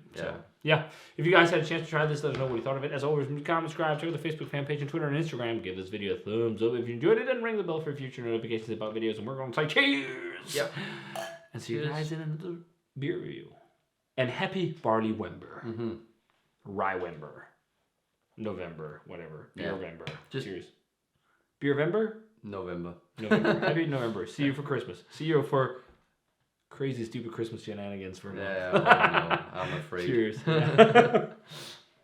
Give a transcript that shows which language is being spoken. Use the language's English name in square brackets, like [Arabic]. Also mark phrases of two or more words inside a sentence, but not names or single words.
[English] Yeah. So, yeah. If you guys had a chance to try this, let us know what you thought of it. As always, comment, subscribe, check out the Facebook fan page and Twitter and Instagram. Give this video a thumbs up if you enjoyed it, and ring the bell for future notifications about videos. And we're going to say cheers. Yep. And see you guys in another beer review. And happy Barley Wember. Mm-hmm. Rye Wember. November, whatever. Beervember. Just cheers. Beervember? November. Happy November. See you for Christmas. See you for crazy, stupid Christmas shenanigans for I'm afraid. Cheers.